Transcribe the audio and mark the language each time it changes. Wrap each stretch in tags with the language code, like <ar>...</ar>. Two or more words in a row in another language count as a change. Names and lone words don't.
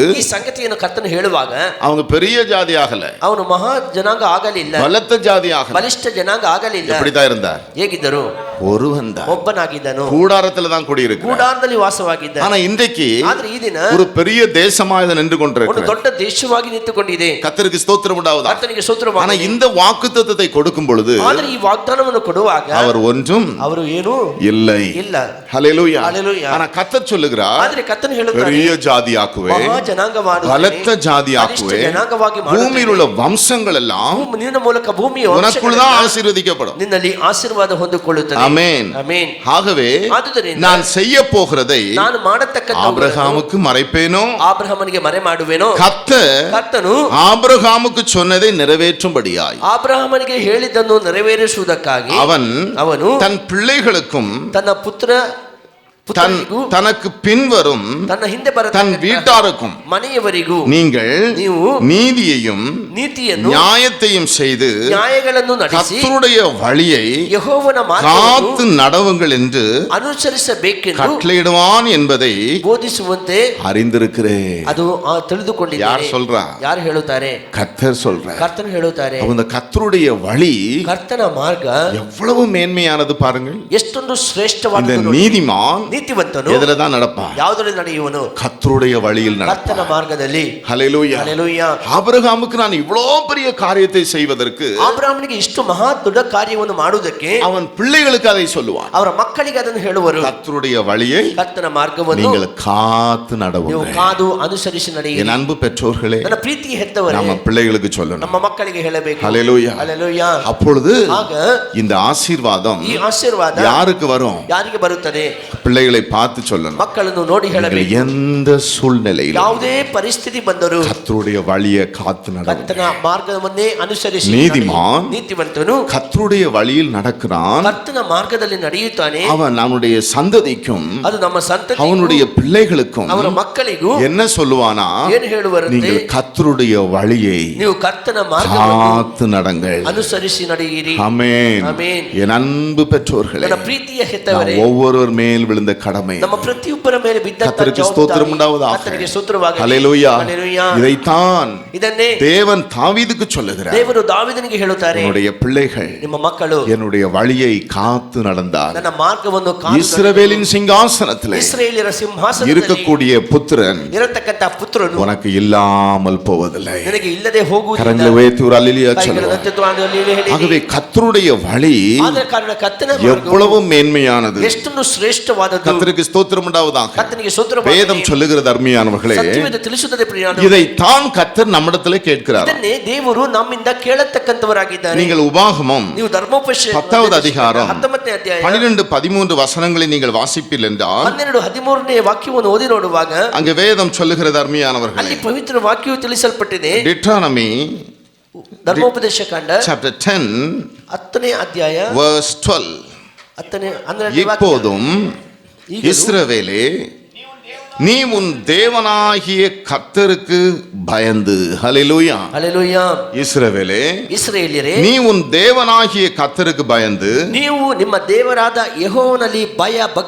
<kn>ಈ ಸಂಗತಿಯನ್ನು ಕರ್ತನು ಹೇಳುವಾಗ</kn> <ta>அவங்க பெரிய ஜாதி ஆகல,</ta> <kn>ಅವನು ಮಹಾ ಜನಾಂಗ ಆಗಲಿಲ್ಲ,</kn> <ta>பலத்த ஜாதி ஆகல.</ta> <kn>ಬಲಿಷ್ಠ ಜನಾಂಗ ಆಗಲಿಲ್ಲ.</kn> <ta>எப்படிதான் இருந்தார்?</ta> <kn>ಹೇಗಿದ್ದರು?</kn> <ta>ஒருவன் தான்.</ta> <kn>ಒಬ್ಬನಾಗಿದ್ದನು,</kn> <ta>கூடாரத்துல தான் குடியிருக்கிறார்.</ta> <kn>ಕೂಡಾರದಲ್ಲಿ ವಾಸವಾಗಿದ್ದ.</kn> <ta>ஆனா இன்றைக்கு</ta> <kn>ಆದ್ರೆ ಈ ದಿನ</kn> <ta>ஒரு பெரிய தேசமாக இது நின்று</ta> <kn>ಒಂದು</kn> <ta>கொண்டிருக்கிறது.</ta> <kn>ದೊಡ್ಡ ದೇಶವಾಗಿ ನಿಂತುಕೊಂಡಿದೆ.</kn> <ta>கர்த்தருக்கு ஸ்தோத்திரம் உண்டாவதாக.</ta> <kn>ಕರ್ತನಿಗೆ ಸ್ತೋತ್ರವಾಗಲಿ.</kn> <ta>ஆனா இந்த வாக்குத்தத்தத்தை கொடுக்கும் பொழுது</ta> <kn>ಆದ್ರೆ ಈ ವಾಗ್ದಾನವನ್ನು ಕೊಡುವಾಗ</kn> <ta>அவர் ஒன்றும்</ta> <kn>ಅವರು ಏನು</kn> <ta>இல்லை.</ta> <kn>ಇಲ್ಲ.</kn> <ta>ஹல்லேலூயா. ஹல்லேலூயா. ஆனா கர்த்தர் சொல்லுகிறார்,</ta> <kn>ಆದ್ರೆ ಕರ್ತನು ಹೇಳುತ್ತಾನೆ,</kn> <ta>பெரிய ஜாதியாக்குவே,</ta> <kn>ಮಹಾ ಜನಾಂಗ ಮಾಡುವೆ,</kn> <ta>பலத்த ஜாதியாக்குவே,</ta> <kn>ಜನಾಂಗವಾಗಿ ಮಾಡುವೆ,</kn> <ta>பூமியில் உள்ள வம்சங்கள் எல்லாம்</ta> <kn>ನಿನ್ನ ಮೂಲಕ ಭೂಮಿಯ</kn> <ta>உனக்குள் தான் ஆசீர்வதிக்கப்படும்.</ta> <kn>ನಿನ್ನಲ್ಲಿ ಆಶೀರ್ವಾದ ಹೊಂದಿಕೊಳ್ಳುತ್ತದೆ.</kn> <ta>ஆமென்.</ta> <kn>ಆಮೆನ್.</kn> <ta>ஆகவே</ta> <kn>ಆದುದರಿಂದ</kn> <ta>நான் செய்ய போகிறதை</ta> <kn>ನಾನು ಮಾಡತಕ್ಕಂತ</kn> <ta>ஆபிரகாமுக்கு மறைப்பேனோ,</ta> <kn>ಆಬ್ರಹಾಮನಿಗೆ ಮರೆ ಮಾಡುವೆನೋ.</kn> <ta>கர்த்தர் ஆபிரகாமுக்கு சொன்னதை நிறைவேற்றும்படியாய்</ta> <kn>ಆಬ್ರಹಾಮನಿಗೆ ಹೇಳಿದ್ದನ್ನು ನೆರವೇರಿಸುವುದಕ್ಕಾಗಿ ಅವನು</kn> <ta>தன் பிள்ளைகளுக்கும்</ta> <kn>ತನ್ನ ಪುತ್ರನಿಗೂ</kn> <ta>தனக்கு பின்வரும்</ta> <kn>ತನ್ನ ಹಿಂದೆ</kn> <ta>தன் வீட்டாருக்கும்</ta> <kn>ಮನೆಯವರಿಗೂ ನೀವು</kn> <ta>நீதியையும்</ta> <kn>ನೀತಿಯನ್ನು</kn> <ta>நியாயத்தையும் செய்து</ta> <kn>ನ್ಯಾಯಗಳನ್ನು ನಡೆಸಿ</kn> <ta>கர்த்தருடைய வழியை</ta> <kn>ಯೆಹೋವನ</kn> <ta>காத்து நடவுங்கள் என்று</ta> <kn>ಅನುಸರಿಸಬೇಕೆಂದು</kn> <ta>கட்டளையிடுவான் என்பதை</ta> <kn>ಬೋಧಿಸುವಂತೆ</kn> <ta>அறிந்திருக்கிறேன்.</ta> <kn>ಅದು ತಿಳಿದುಕೊಂಡಿದ್ದಾರೆ.</kn> <ta>யார் சொல்றா?</ta> <kn>ಯಾರು ಹೇಳುತ್ತಾರೆ?</kn> <ta>கர்த்தர் சொல்றார்.</ta> <kn>ಕರ್ತನು ಹೇಳುತ್ತಾರೆ.</kn> <ta>அந்த கர்த்தருடைய வழி,</ta> <kn>ಕರ್ತನ ಮಾರ್ಗ</kn> <ta>எவ்வளவு மேன்மையானது பாருங்கள்.</ta> <kn>ಎಷ್ಟೊಂದು</kn> <ta>இந்த</ta> <kn>ಶ್ರೇಷ್ಠವಾದ</kn> <ta>நீதிமான்</ta> <kn>ನೀತಿವಂತನು</kn> <ta>எதுல தான் நடப்பான்?</ta> <kn>ಯಾವುದರಲ್ಲಿ ನಡೆಯುವನು?</kn> <ta>கர்த்தருடைய வழியில்</ta> <kn>ಕರ್ತನ</kn> <ta>நடப்பான்.</ta> <kn>ಮಾರ್ಗದಲ್ಲಿ.</kn> <ta>ஹல்லேலூயா.</ta> <kn>ಹಲ್ಲೆಲೂಯಾ.</kn> <ta>ஆபிரகாமுக்கு நான் இவ்வளவு பெரிய காரியத்தை செய்வதற்கு</ta> <kn>ಆಬ್ರಹಾಮನಿಗೆ ಇಷ್ಟು ಮಹಾ ದೊಡ್ಡ ಕಾರ್ಯವನ್ನು ಮಾಡುವುದಕ್ಕೆ</kn> <ta>அவன் பிள்ளைகளுக்கு அதை சொல்லுவான்.</ta> <kn>ಅವರ ಮಕ್ಕಳಿಗೆ ಅದನ್ನು ಹೇಳುವರು.</kn> <ta>கர்த்தருடைய வழியை</ta> <kn>ಕರ್ತನ ಮಾರ್ಗವನ್ನು</kn> <ta>நீங்கள் காத்து</ta> <kn>ನೀವು</kn> <ta>நடவுங்கள்.</ta> <kn>ಕಾದು ಅನುಸರಿಸಿ ನಡೆಯಿರಿ.</kn> <ta>என் அன்பு பெற்றோர்களே,</ta> <kn>ನನ್ನ ಪ್ರೀತಿ ಹೆತ್ತವರೇ,</kn> <ta>நம்ம பிள்ளைகளுக்கு சொல்லணும்.</ta> <kn>ನಮ್ಮ ಮಕ್ಕಳಿಗೆ ಹೇಳಬೇಕು.</kn> <ta>ஹல்லேலூயா.</ta> <kn>ಹಲ್ಲೆಲೂಯಾ.</kn> <ta>அப்பொழுது</ta> <kn>ಆಗ</kn> <ta>இந்த ஆசீர்வாதம்</ta> <kn>ಈ ಆಶೀರ್ವಾದ</kn> <ta>யாருக்கு வரும்?</ta> <kn>ಯಾರಿಗೆ ಬರುತ್ತದೆ?</kn> <ta>பிள்ளைகளை பார்த்து சொல்லணும்.</ta> <kn>ಮಕ್ಕಳನ್ನು ನೋಡಿ ಹೇಳಬೇಕು.</kn> <ta>எந்த சூழ்நிலையில்</ta> <kn>ಯಾವುದೇ ಪರಿಸ್ಥಿತಿ ಬಂದರೂ</kn> <ta>கர்த்தருடைய வழியை காத்து நடக்கும்.</ta> <kn>ಕರ್ತನ ಮಾರ್ಗವನ್ನೇ ಅನುಸರಿಸಿ</kn> <ta>நீதிமான்</ta> <kn>ನೀತಿವಂತನು</kn> <ta>கர்த்தருடைய வழியில் நடக்கிறான்.</ta> <kn>ಕರ್ತನ ಮಾರ್ಗದಲ್ಲಿ ನಡೆಯುತ್ತಾನೆ.</kn> <ta>அவன் நம்முடைய சந்ததிக்கும்</ta> <kn>ಅದು ನಮ್ಮ ಸಂತತಿ</kn> <ta>அவனுடைய பிள்ளைகளுக்கும்</ta> <kn>ಅವರ ಮಕ್ಕಳಿಗೂ</kn> <ta>என்ன சொல்லுவானா?</ta> <kn>ಏನು ಹೇಳುವರಂತೆ?</kn> <ta>நீங்கள் கர்த்தருடைய வழியை</ta> <kn>ನೀವು ಕರ್ತನ ಮಾರ್ಗವನ್ನು</kn> <ta>காத்து நடங்கள்.</ta> <kn>ಅನುಸರಿಸಿ ನಡೆಯಿರಿ.</kn> <ta>ஆமென்.</ta> <kn>ಆಮೆನ್.</kn> <ta>என் அன்பு பெற்றோர்களே,</ta> <kn>ನನ್ನ ಪ್ರೀತಿಯ ಹೆತ್ತವರೇ,</kn> <ta>ஒவ்வொருவர் மேல் விழுந்த கடமை.</ta> <kn>ನಮ್ಮ ಪ್ರತಿಯೊಬ್ಬರ ಮೇಲೆ ಬಿದ್ದಂತ</kn> <ta>கர்த்தருக்கு ஸ்தோத்திரம் உண்டாவதாக.</ta> <kn>ಕರ್ತನಿಗೆ ಸ್ತೋತ್ರವಾಗಲಿ.</kn> <ta>ஹல்லேலூயா.</ta> <kn>ಹಲ್ಲೆಲೂಯಾ.</kn> <ta>இதைத்தான்</ta> <kn>ಇದನ್ನೇ</kn> <ta>தேவன் தாவீதுக்கு சொல்லுகிறார்.</ta> <kn>ದೇವರು ದಾವೀದನಿಗೆ ಹೇಳುತ್ತಾರೆ,</kn> <ta>என்னுடைய பிள்ளைகள்</ta> <kn>ನಿಮ್ಮ ಮಕ್ಕಳು</kn> <ta>என்னுடைய வழியை காத்து நடந்தார்.</ta> <kn>ನನ್ನ ಮಾರ್ಗವನ್ನು ಕಾದು</kn> <ta>இஸ்ரவேலின் சிங்காசனத்திலே</ta> <kn>ಇಸ್ರಾಯೇಲ್ಯರ ಸಿಂಹಾಸನದಲ್ಲಿ</kn> <ta>இருக்கக்கூடிய புத்திரன்</ta> <kn>ಇರತಕ್ಕಂತ ಪುತ್ರನು</kn> <ta>உனக்கு இல்லாமல் போவதில்லை.</ta> <kn>ನಿನಗೆ ಇಲ್ಲದೆ ಹೋಗುವುದಿಲ್ಲ.</kn> <ta>கரங்களை உயர்த்தி ஒரு அல்லேலூயா சொல்லுங்க.</ta> <kn>ಕೈಗಳನ್ನು ಎತ್ತುಕೊಂಡು ಹೇಳಿ.</kn> <ta>ஆகவே கர்த்தருடைய வழி</ta> <kn>ಆದ ಕಾರಣ ಕರ್ತನ ಮಾರ್ಗವು</kn> <ta>எவ்வளவு மேன்மையானது.</ta> <kn>ಎಷ್ಟೊಂದು ಶ್ರೇಷ್ಠವಾದದ್ದು.</kn> <ta>கர்த்தருக்கு ஸ்தோத்திரம் உண்டாவதாக.</ta> <kn>ಕರ್ತನಿಗೆ ಸ್ತೋತ್ರವಾಗಲಿ.</kn> <ta>வேதம் சொல்லுகிறது அருமையானவர்களே,</ta> <kn>ಸತ್ಯವೇದ ತಿಳಿಸುತ್ತದೆ ಪ್ರಿಯರೇ,</kn> <ta>இதைத்தான் கர்த்தர் நம்மிடத்திலே கேட்கிறார்.</ta> <kn>ಇದನ್ನೇ ದೇವರು ನಮ್ಮಿಂದ ಕೇಳತಕ್ಕಂತವರಾಗಿದ್ದಾರೆ.</kn> <ta>நீங்கள் உபாகமம்</ta> <kn>ನೀವು ಧರ್ಮೋಪದೇಶ</kn> <ta>10வது அதிகாரம்</ta> <kn>19ನೇ ಅಧ್ಯಾಯ</kn> <ta>12-13 வசனங்களை நீங்கள் வாசிப்பீர்கள் என்றால்</ta> <kn>12-13ನೇ ವಾಕ್ಯವನ್ನು ಓದಿ ನೋಡುವಾಗ</kn> <ta>அங்கே வேதம் சொல்லுகிறது அருமையானவர்களே,</ta> <kn>ಅಲ್ಲಿ ಪವಿತ್ರ ವಾಕ್ಯವು ತಿಳಿಸಲ್ಪಟ್ಟಿದೆ. Deuteronomy ಧರ್ಮೋಪದೇಶ ಕಾಂಡ</kn> <en>chapter 10</en> <kn>10ನೇ ಅಧ್ಯಾಯ</kn> <en>verse 12.</en> <kn>10ನೇ 12ನೇ ವಾಕ್ಯ.</kn> <ta>இப்போதும் இஸ்ரவேலே, நீ உன் தேவனாகிய கர்த்தருக்கு பயந்து. ஹல்லேலூயா.</ta> <kn>ಹಲ್ಲೆಲೂಯಾ.</kn> <ta>இஸ்ரவேலே,</ta> <kn>ಇಸ್ರಾಯೇಲ್ಯರೇ,</kn> <ta>நீ உன் தேவனாகிய கர்த்தருக்கு பயந்து</ta> <kn>ನೀವು ನಿಮ್ಮ ದೇವರಾದ ಯೆಹೋವನಲ್ಲಿ ಭಯ ಭಕ್ತಿ</kn>